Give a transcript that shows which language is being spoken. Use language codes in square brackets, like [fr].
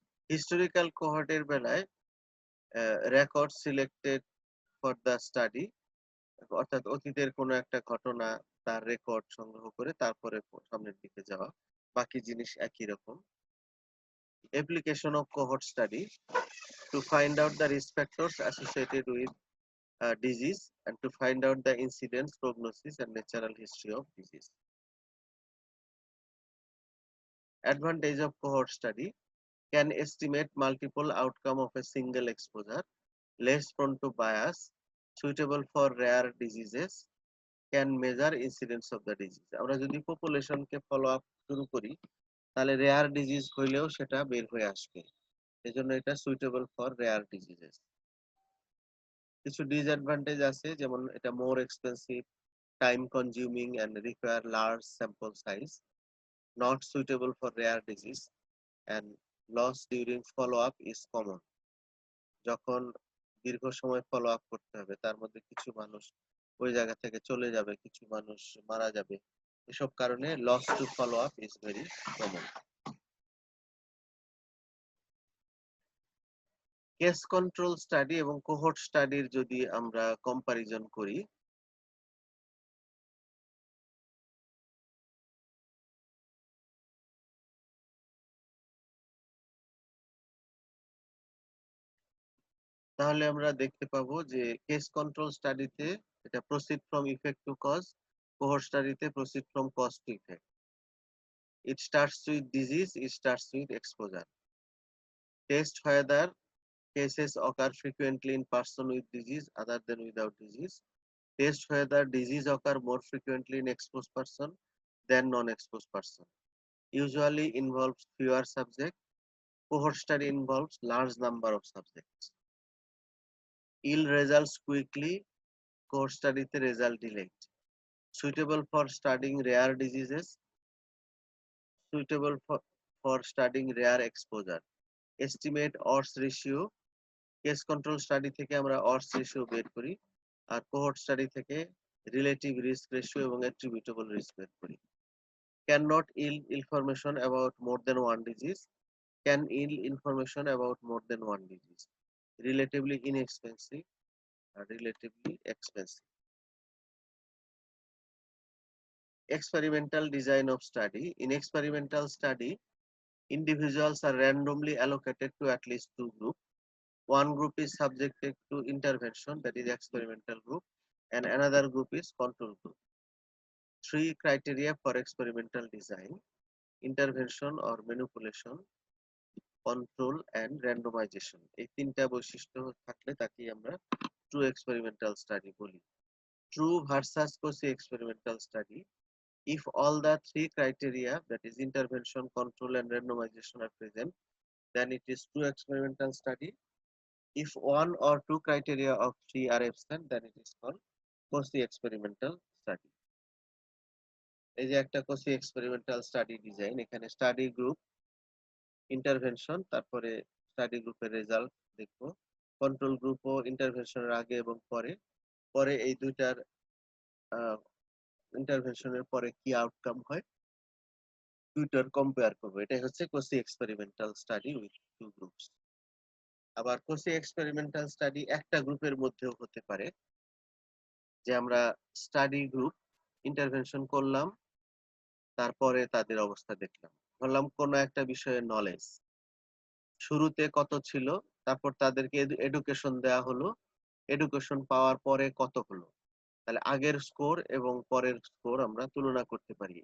[bn] Historical কোহর্টের বেলায় record selected for the study, অর্থাৎ অতীতের কোনো একটা ঘটনা তার রেকর্ড সংগ্রহ করে তারপরে সামনের দিকে যাওয়া, বাকি জিনিস একই রকম। [en] Application of cohort study to find out the risk factors associated with disease and to find out the incidence, prognosis and natural history of disease. Advantage of cohort study: can estimate multiple outcome of a single exposure, less prone to bias, suitable for rare diseases, can measure incidence of the disease. [bn] আমরা যদি population কে follow up শুরু করি তাহলে rare disease হইলেও সেটা বের হয়ে আসবে, এজন্য এটা সুইটেবল ফর রেয়ার ডিজিজেস। কিছু ডিসঅ্যাডভান্টেজ আছে, যেমন এটা [en] More expensive, time consuming and require large sample size, not suitable for rare disease, and loss during follow up is common. [bn] যখন দীর্ঘ সময় ফলো আপ করতে হবে তার মধ্যে কিছু মানুষ ওই জায়গা থেকে চলে যাবে, কিছু মানুষ মারা যাবে, এসব কারণে [en] Loss to follow up is very common. [bn] Case control study এবং কোহর্ট স্টাডির যদি আমরা কম্পারিজন করি, তাহলে আমরা দেখতে পাবো যে কেস কন্ট্রোল স্টাডিতে এটা [en] proceed from effect to cause, [bn] cohort স্টাডিতে [en] Proceed from cause to effect. It starts with disease, it starts with exposure. Test whether cases occur frequently in person with disease other than without disease. Test whether disease occur more frequently in exposed person than non-exposed person. Usually involves fewer subjects. Cohort study involves large number of subjects. Yield results quickly. Cohort study the result delayed. Suitable for studying rare diseases. Suitable for studying rare exposure. Estimate odds ratio. [bn] Case control study থেকে আমরা ods ratio বের করি, আর cohort study থেকে relative risk ratio এবং অ্যাট্রিবিউটেবল risk বের করি। [en] Can not yield information about more than one disease, can yield information about more than one disease, relatively inexpensive or relatively expensive. Experimental design of study: in experimental study, individuals are randomly allocated to at least two groups. One group is subjected to intervention, that is experimental group, and another group is control group. Three criteria for experimental design: intervention or manipulation, control and randomization. [bn] এই তিনটা বৈশিষ্ট্য থাকলে তাকে আমরা true experimental study বলি। [en] True versus quasi experimental study: if all the three criteria, that is intervention, control and randomization, are present, then it is true experimental study. If one or two criteria of three are absent, then it is called quasi experimental study. [bn] এই যে একটা quasi experimental study design, এখানে study group, intervention, তারপরে study গ্রুপের result দেখবো, control group ও ইন্টারভেনশনের আগে এবং পরে, পরে এই দুইটার ইন্টারভেনশনের পরে কি আউটকাম হয় দুইটার কম্পেয়ার করবো। এটাই হচ্ছে [en] quasi experimental study with two groups। [bn] আবার quasi experimental study একটা গ্রুপের মধ্যেও হতে পারে, যে আমরা স্টাডি গ্রুপ ইন্টারভেনশন করলাম, তারপরে তাদের অবস্থা দেখলাম। ধরলাম কোনো একটা বিষয়ের নলেজ শুরুতে কত ছিল, তারপর তাদেরকে এডুকেশন দেয়া হলো, এডুকেশন পাওয়ার পরে কত হলো, তাহলে আগের স্কোর এবং পরের স্কোর আমরা তুলনা করতে পারি।